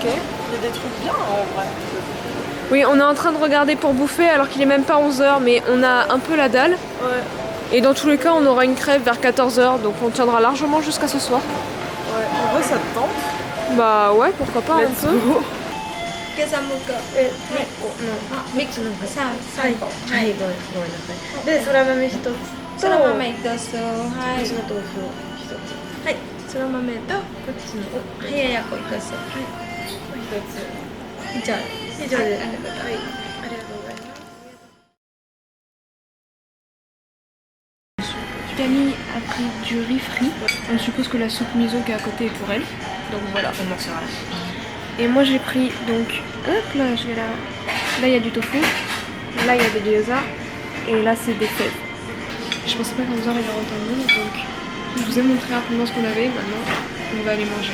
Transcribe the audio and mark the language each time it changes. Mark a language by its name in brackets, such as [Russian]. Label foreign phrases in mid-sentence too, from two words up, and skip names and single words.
[French] Il y a des trucs bien en vrai. Oui, on est en train de regarder pour bouffer alors qu'il est même pas 11h, mais on a un peu la dalle. Ouais. Et dans tous les cas, on aura une crève vers 14h, donc on tiendra largement jusqu'à ce soir. Ouais. En vrai, ça te tente. Bah ouais, pourquoi pas un [English] Let's [French] peu. [English] go. [Japanese] 計算もかミックスなんか最後はいごめんなさいでそら豆一つそら豆一つはいその豆腐一つはいそら豆とこっちの冷ややっこ一つはい一つじゃあ以上ではいありがとうございます [French] Camille a pris du riz frit. On suppose que la soupe miso qui est à côté est pour elle. Donc voilà, on en sera là. Et moi j'ai pris donc, hop là, je vais là. Là il y a du tofu, là il y a des gyoza, et là c'est des fèves. Je pensais pas qu'en faisant il y aurait autant de monde, donc je vous ai montré rapidement ce qu'on avait, maintenant on va aller manger.